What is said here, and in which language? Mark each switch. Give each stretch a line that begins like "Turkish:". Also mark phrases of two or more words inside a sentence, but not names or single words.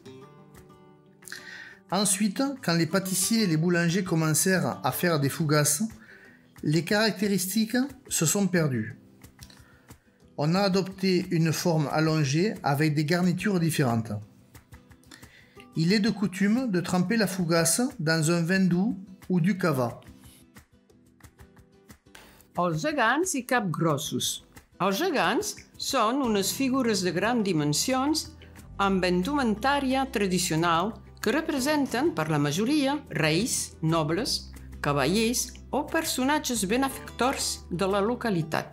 French: Ensuite, quand les pâtissiers et les boulangers commencèrent à faire des fougasses, les caractéristiques se sont perdues. On a adopté une forme allongée avec des garnitures différentes. Il est de coutume de tremper la fougasse dans un vin doux ou du cava.
Catalan: Els gegants i capgrossos. Els gegants són unes figures de grans dimensions amb indumentària tradicional que representen per la majoria reis, nobles, cavallers o personatges benefactors de la localitat.